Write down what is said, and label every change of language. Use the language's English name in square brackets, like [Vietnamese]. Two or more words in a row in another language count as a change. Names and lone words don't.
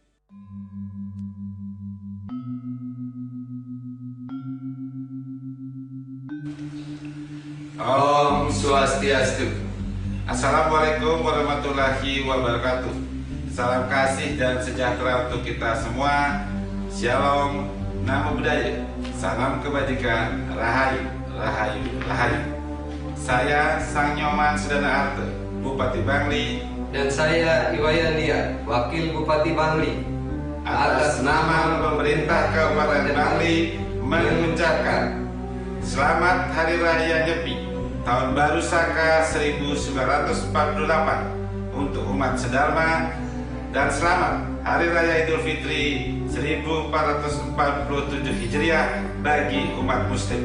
[Sanskrit] Om Swastiastu. [Arabic] السلام عليكم ورحمة الله وبركاته. [Indonesian] Salam kasih dan sejahtera untuk kita semua. Shalom, [Pali] Namo Buddhaya. [Indonesian] Salam kebajikan, Rahayu, Rahayu, Rahayu. Saya Sang Nyoman Sudana Arte, Bupati Bangli. Dan saya Iwayan Lia, Wakil Bupati Bangli. Atas nama pemerintah Kabupaten Bangli mengucapkan Selamat Hari Raya Nyepi Tahun Baru Saka 1948 untuk umat sedharma, dan selamat Hari Raya Idul Fitri 1447 Hijriah bagi umat Muslim.